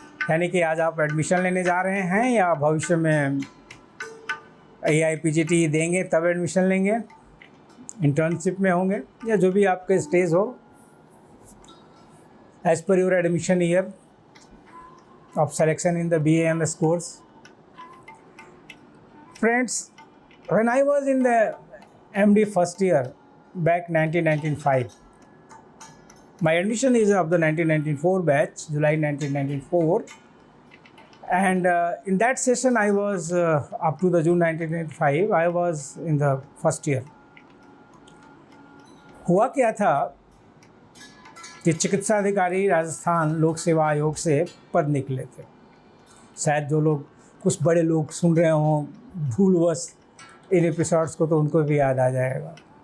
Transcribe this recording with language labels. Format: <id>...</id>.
<hi>यानी कि आज आप एडमिशन लेने जा रहे हैं या भविष्य में AIPGT देंगे तब एडमिशन लेंगे, इंटर्नशिप में होंगे या जो भी आपके स्टेज हो, as per your admission year of selection in the BAMS course.</hi> <en>Friends, when I was in the MD first year back 1995, my admission is of the 1994 batch, July 1994, and in that session I was up to the June 1995, I was in the first year.</en> <hi>हुआ क्या था कि चिकित्सा अधिकारी राजस्थान लोक सेवा आयोग से पद निकले थे। शायद जो लोग, कुछ बड़े लोग सुन रहे हों भूलवश इन एपिसोड्स को, तो उनको भी याद आ जाएगा।</hi>